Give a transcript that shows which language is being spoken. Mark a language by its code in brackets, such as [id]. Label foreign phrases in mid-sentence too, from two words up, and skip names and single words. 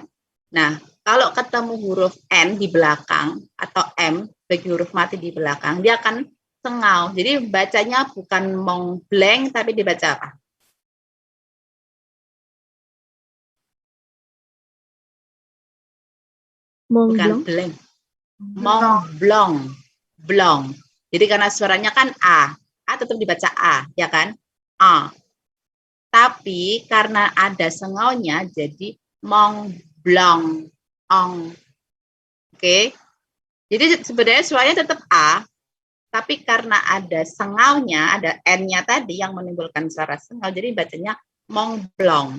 [id] Nah, kalau ketemu huruf N di belakang atau M bagi huruf mati di belakang, dia akan sengau. Jadi bacanya bukan Mont Blanc tapi dibaca apa? bukan blank. Mont Blanc. Blanc. Jadi karena suaranya kan A tetap dibaca A, ya kan? A. Tapi karena ada sengaunya jadi Mont Blanc. Oke. Jadi sebenarnya suaranya tetap A, tapi karena ada sengaunya, ada N-nya tadi yang menimbulkan suara sengau, jadi bacanya Mont Blanc.